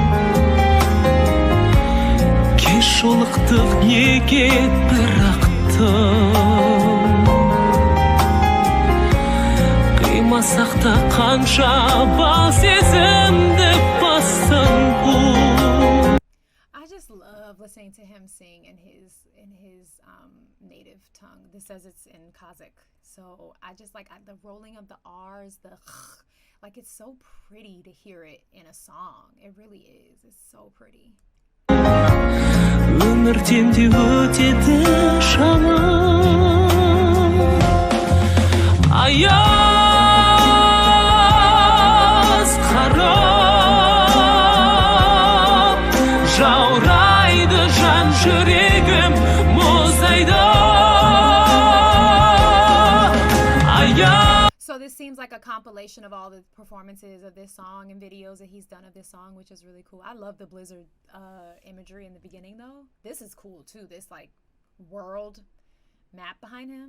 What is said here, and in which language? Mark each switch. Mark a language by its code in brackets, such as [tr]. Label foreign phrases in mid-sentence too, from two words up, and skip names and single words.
[kk] кеш жолықтық неге бірақтым қимасақ та қанша бал сезімді бастың бұл. [en] I just love listening to him sing in his native tongue. This says it's in Kazakh, so I just like the rolling of the R's, like it's so pretty to hear it in a song. It really is. It's so pretty. [kk] Өмірден де өтеді жаным аяз қарап жаурайды жан жүрегім мұздайды. [en] So this seems like a compilation of all the performances of this song and videos that he's done of this song, which is really cool. I love the blizzard imagery in the beginning though. This is cool too, this like world map behind him.